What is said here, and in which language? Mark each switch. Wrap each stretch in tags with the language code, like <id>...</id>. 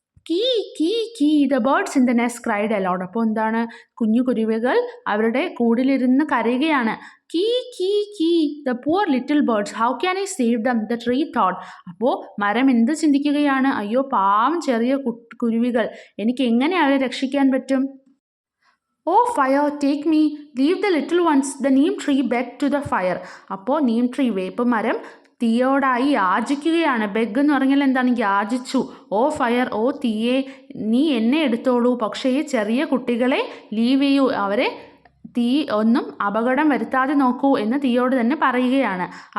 <en>കീ കീ കീ the birds in the nest cried aloud.</en> <ml>അപ്പോൾ എന്താണ്? കുഞ്ഞു കുരുവികൾ അവരുടെ കൂടിലിരുന്ന് കരയുകയാണ്.</ml> <en>കീ കീ കീ the poor little birds, how can I save them? The tree thought.</en> <ml>അപ്പോൾ മരം എന്ത് ചിന്തിക്കുകയാണ്? അയ്യോ പാവം ചെറിയ കുരുവികൾ, എനിക്ക് എങ്ങനെ അവരെ രക്ഷിക്കാൻ പറ്റും?</ml> <en>Oh fire, take me, leave the little ones. The neem tree begged to the fire.</en> <ml>അപ്പോൾ നീം ട്രീ വേപ്പ് മരം തീയോടായി യാചിക്കുകയാണ്. ബെഗ് എന്ന് പറഞ്ഞാൽ എന്താണ്? യാചിച്ചു. ഓ ഫയർ, ഓ തീയെ, നീ എന്നെ എടുത്തോളൂ, പക്ഷേ ഈ ചെറിയ കുട്ടികളെ ലീവ് ചെയ്യൂ, അവരെ തീ ഒന്നും അപകടം വരുത്താതെ നോക്കൂ എന്ന് തീയോട് തന്നെ പറയുകയാണ്.</ml>